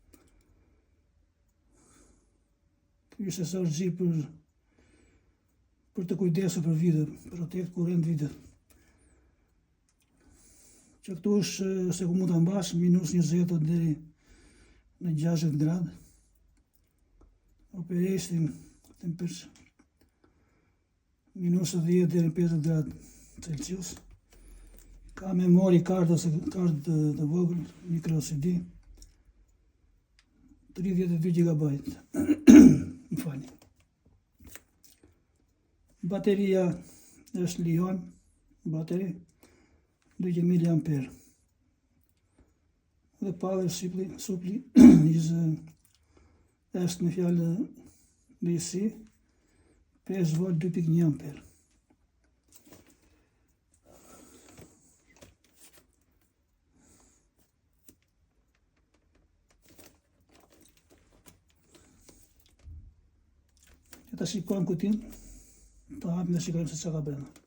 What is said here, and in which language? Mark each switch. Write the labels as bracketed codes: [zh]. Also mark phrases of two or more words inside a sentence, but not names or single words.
[sq] Ky është SRG për të kujdesur për video, [en] protect kurrent video. [sq] Që këtu është se ku mund të mbash -20 deri në 60 gradë. [en] Operation temperature [sq] -10 deri në 50 gradë Celsius. Ka [en] memory card [sq] ose kartë të vogël, micro CD, 32 GB. Më falni. Bateria është Li-ion, bateri 200 mAh. [en] The power supply [sq] është në fjalë DC 5V 2.1 ampere. Ta shikojmë kutin, ta hapim dhe shikojmë se çka ka brenda.